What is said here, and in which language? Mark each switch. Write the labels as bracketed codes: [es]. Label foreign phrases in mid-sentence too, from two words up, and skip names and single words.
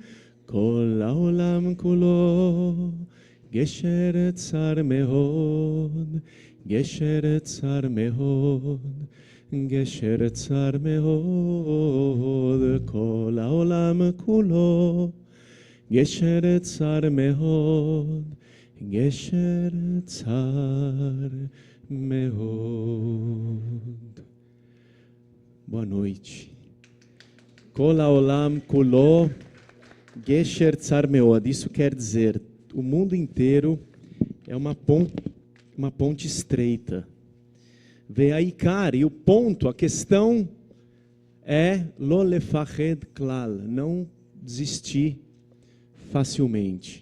[he] כל העולם כולו גשר צר מאוד, גשר צר מאוד, גשר צר מאוד. כל העולם כולו גשר צר מאוד, גשר צר מאוד. [pt] Boa noite. [he] כל העולם כולו גשר צר מאוד. [pt] Isso quer dizer, o mundo inteiro é uma ponte estreita. Ve'aikar, e o ponto, a questão é [he] לא לפחד כלל, [pt] não desistir facilmente.